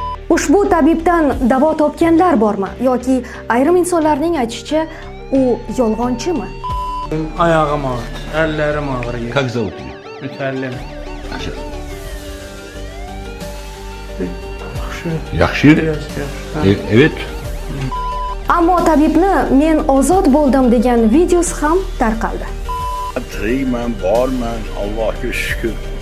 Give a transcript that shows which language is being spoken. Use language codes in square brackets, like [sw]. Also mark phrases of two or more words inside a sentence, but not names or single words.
[uz] Ushbu tabibdan davo topganlar bormi yoki ayrim insonlarning aytishicha u yolg'onchimi? [tr] Ayağım ağrır, ellerim ağrıyor. [ru] Как зовут ее? Mütellim. [uz] Yaxshi. [tr] Evet. [uz] Ammo tabibni men ozod bo'ldim degan videosi ham tarqaldi. Tirikman, borman, Allohga shukr.